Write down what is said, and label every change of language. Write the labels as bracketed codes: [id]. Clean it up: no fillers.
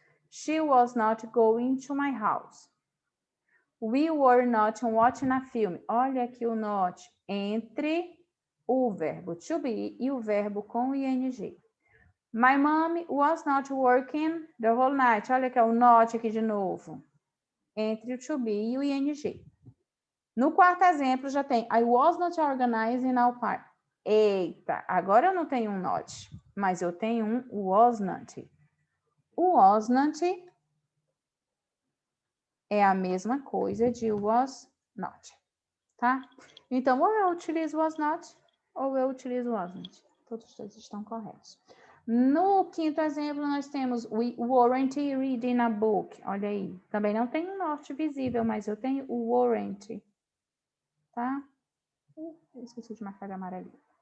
[en] She was not going to my house. We were not watching a film. [pt] Olha aqui o not entre o verbo to be e o verbo com ing. [en] My mom was not working the whole night. [pt] Olha que é o not aqui de novo. Entre o to be e o ing. No quarto exemplo já tem [en] I was not organizing our party. [pt] Eita, agora eu não tenho um not, mas eu tenho um was not. O was not é a mesma coisa de was not, tá? Então, ou eu utilizo was not, ou eu utilizo was not. Todos os dois estão corretos. No quinto exemplo, nós temos [en] we weren't reading a book. [pt] Olha aí. Também não tem um not visível, mas eu tenho o weren't. Tá? Eu esqueci de marcar de amarelinho.